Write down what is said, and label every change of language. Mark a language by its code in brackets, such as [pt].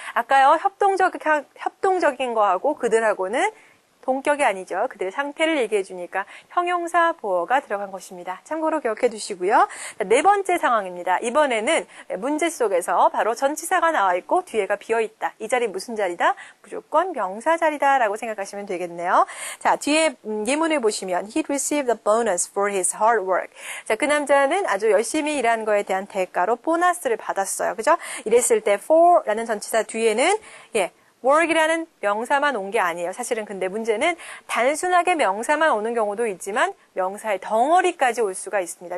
[ko] 아까요, 협동적인 거하고 그들하고는 동격이 아니죠. 그들의 상태를 얘기해 주니까 형용사 보어가 들어간 것입니다. 참고로 기억해 두시고요. 네 번째 상황입니다. 이번에는 문제 속에서 바로 전치사가 나와 있고 뒤에가 비어 있다. 이 자리 무슨 자리다? 무조건 명사 자리다 라고 생각하시면 되겠네요. 자, 뒤에 예문을 보시면 [en] He received a bonus for his hard work. [ko] 자, 그 남자는 아주 열심히 일한 거에 대한 대가로 보너스를 받았어요. 그죠? 이랬을 때 for라는 전치사 뒤에는 work이라는 명사만 온 게 아니에요. 사실은 근데 문제는 단순하게 명사만 오는 경우도 있지만 명사의 덩어리까지 올 수가 있습니다.